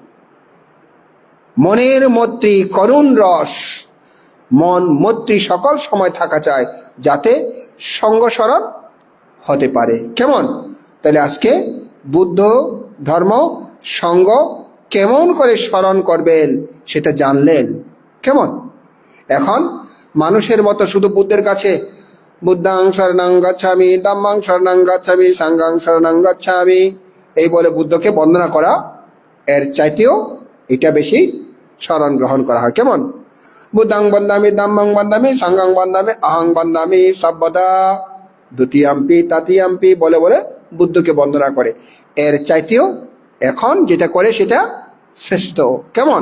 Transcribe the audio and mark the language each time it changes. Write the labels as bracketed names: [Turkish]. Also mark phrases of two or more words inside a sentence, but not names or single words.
[Bangla] মনের মৈত্রী করুণ রস, মন মৈত্রী সকল সময় থাকা চায়, যাতে সঙ্গ শরণ হতে পারে। কেমন? তাহলে আজকে বুদ্ধ ধর্ম সঙ্গ কেমন করে স্মরণ করবেন সেটা জানলেন। কেমন? এখন মানুষের মতো শুধু বুদ্ধের কাছে [Pali] বুদ্ধাং শরণং গচ্ছামি, ধম্মাং শরণং গচ্ছামি, সাংঘাং শরণং গচ্ছামি [Bangla] এই বলে বুদ্ধকে বন্দনা করা, এর চাইতেও এটা বেশি শরণ গ্রহণ করা হয়। কেমন? [Pali] বুদ্ধং বন্দামি, ধম্মং বন্দামি, সংঘং বন্দামি, অহং বন্দামি সর্বদা। দ্বিতীয়াম্পি তৃতীয়াম্পি [Bangla] বলে বলে বুদ্ধকে বন্দনা করে। এর চাইতেও এখন যেটা করে সেটা শ্রেষ্ঠ। কেমন?